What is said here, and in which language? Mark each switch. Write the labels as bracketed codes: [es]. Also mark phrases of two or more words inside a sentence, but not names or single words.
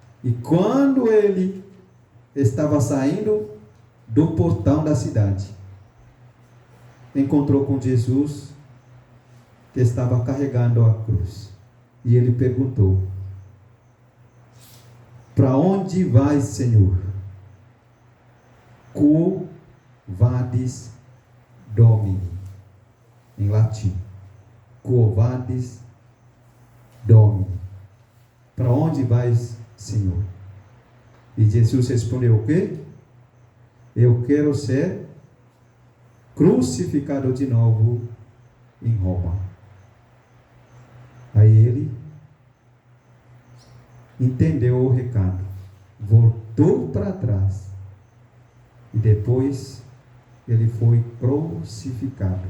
[pt] E quando ele estava saindo do portão da cidade, encontrou com Jesus, que estava carregando a cruz. E ele perguntou: para onde vais, Senhor? [la] Quo vadis Domini? [pt] Em latim. [la] Quo vadis Domini? [pt] Para onde vais, Senhor? E Jesus respondeu o quê? Eu quero ser crucificado de novo em Roma. Aí ele entendeu o recado, voltou para trás e depois ele foi crucificado.